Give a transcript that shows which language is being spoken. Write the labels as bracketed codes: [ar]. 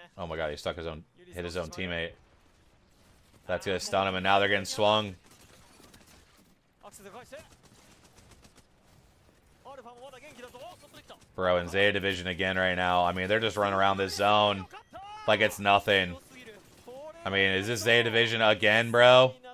[en] Oh my god, he stuck his own, hit his own teammate. That's gonna stun him, and now they're getting swung. [ja] アクセス返してアルファもまだ元気だぞ。 [en] Bro, in Zeta Division again right now. I mean, they're just running around this zone like it's nothing. I mean, is this Zeta Division again, bro?